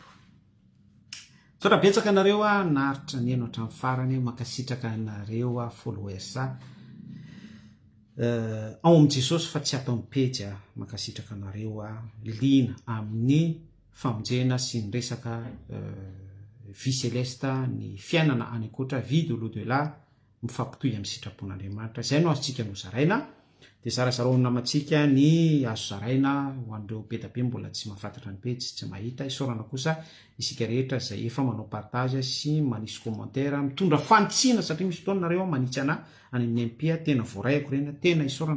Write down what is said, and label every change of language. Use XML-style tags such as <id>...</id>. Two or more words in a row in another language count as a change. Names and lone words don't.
<mg>So raha betsaka anareo naritra ny eno hatramin'ny farany, makasitraka anareo followers ao am' Jesosy fa tsy atao mipejy makasitraka anareo lina amin'ny famonjena sy ny resaka</mg> <fr>vie céleste,</fr> <mg>ny fiainana any ankoatra,</mg> <fr>vie de l'au-delà,</fr> <mg>mifampitohy amin'ny sitrapon'Andriamanitra. Zay no azontsika no zaraina, de zarazarao namantsika ny azo zaraina ho an'ireo be da be mbola tsy mahafantatra ny pejy, tsy mahita, isaorana kosa isika rehetra zay efa manao partage sy manisy commentaire, mitondra fanitsina satria misy fotoana nareo manitsy ana any amin'ny MP, tena voarayako reny, tena isaorana</mg>